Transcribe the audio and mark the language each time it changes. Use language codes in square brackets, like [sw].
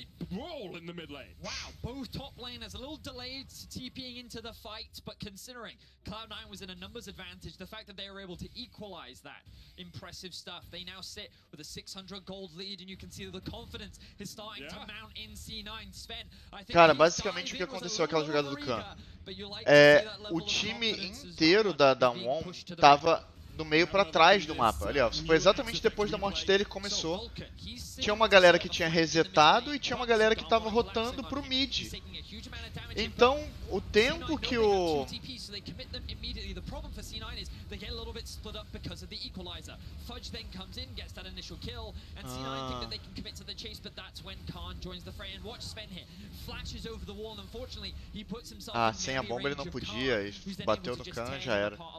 [en] Wow, both top laners a little delayed TPing into the fight, but considering Cloud9 was in a numbers advantage, the fact that they were able to equalize that, impressive stuff. They now sit with a 600 gold lead, and you can see that the confidence is starting to mount in C9. Sven, I think [pt] cara, basicamente o que aconteceu aquela jogada do Khan? O time inteiro da Damwon tava do meio pra trás do mapa. Ali, ó, foi exatamente depois da morte dele que começou. Tinha uma galera que tinha resetado e tinha uma galera que tava rotando pro mid. Então, o tempo que o... [en] The problem for C9 is they get a little bit split up because of the equalizer. Fudge then comes in, gets that initial kill, and C9 think that they can commit to the chase, but that's when Khan joins the fray. And watch Sven here, flashes over the wall, and unfortunately he puts himself in [pt] sem a bomba ele não podia, bateu no Khan, já era.